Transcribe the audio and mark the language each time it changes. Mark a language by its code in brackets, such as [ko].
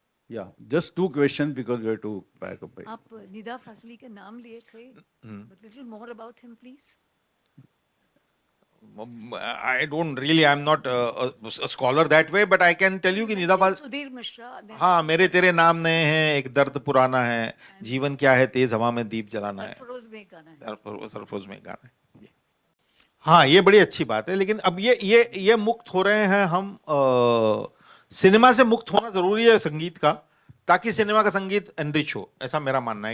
[en] Yeah, just two questions because we have to back up. [hi] आप निदा फाजली का नाम लिए थे, [en] but little more about him, please. I don't really, I'm not a scholar that way, but I can tell you [hi] कि निदा फाजली, सुधीर मिश्रा, हाँ, मेरे तेरे नाम नए हैं, एक दर्द पुराना है, जीवन क्या है, तेज हवा में दीप जलाना है, सरफरोज में एक गाना है। सरफरोज में गाना है। हाँ, ये बड़ी अच्छी बात है। लेकिन अब ये मुक्त हो रहे हैं हम। सिनेमा से मुक्त होना जरूरी है संगीत का, ताकि सिनेमा का संगीत एनरिच हो, ऐसा मेरा मानना है।